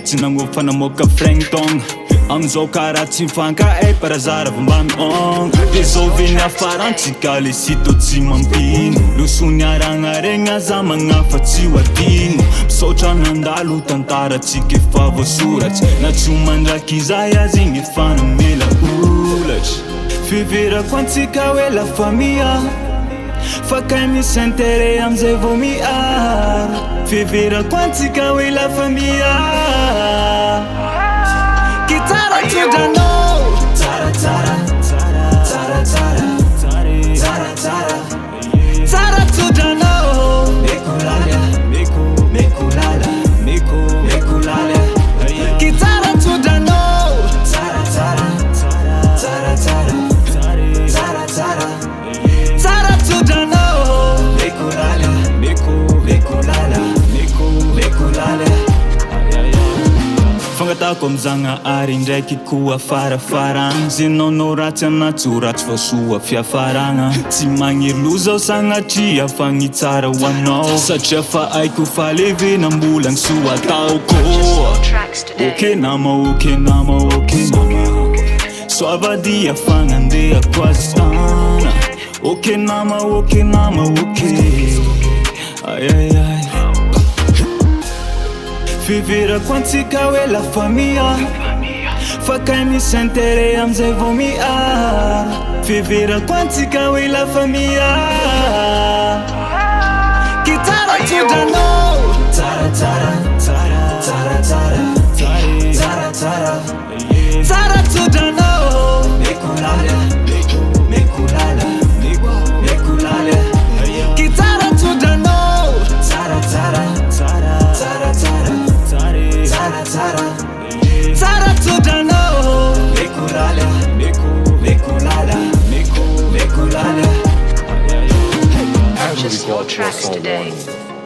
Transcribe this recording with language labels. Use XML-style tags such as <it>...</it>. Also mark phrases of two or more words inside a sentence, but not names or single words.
<mg>tsy nagnofa namoaka frengtogna amizao karaha tsy mifankahay parazara mba miongna de zao veny afarantsika le sito tsy mampino loso niaragna regny aza magnafa tsy ho adino misaotra nandalo tantaratsika efa voasoratsy na tsy homandraky izay azy igny efa namela olatry fiverako antsika hoe</mg> <fr>la famille</fr> <mg>fa kay misy intérêt amizay vao miara fiverako antsika hoe</mg> <fr>la famille Kitara tudano Tara tara Tara tara Tara tara Tara tudano Mekulala Mekulala Mekulala Kitara tudano Tara tara Tara tara Tara tara Tara tudano Mekulala Mekulala Mekulala</fr> <mg>Fangatako amizagna ary ndraiky koa farafaragna ze naonao ratsy anaty ho ratsy fa soa fiafaragna tsy magniry loza sagnatria fagny tsara ho anao satria fa aiko fa levena mbola gny soa ataoko ok nama ok nama ok nama soavadia fagnandehako azy tana ok nama ok nama ok ayayay fiverako antsika hoe</mg> <fr>la famille</fr> <mg>fa kay misy intérêt amizay vao miara fiverako antsika hoe</mg> <fr>la famille Kitara tudano Tara tara Tara tara Tara tara Tara tudano Mekulala Mekulala Mekulala Kitara tudano Tara tara Tara tara Tara tara Tara tudano Mekulala Mekulala Mekulala</fr> <en>Purchase your tracks today.</en>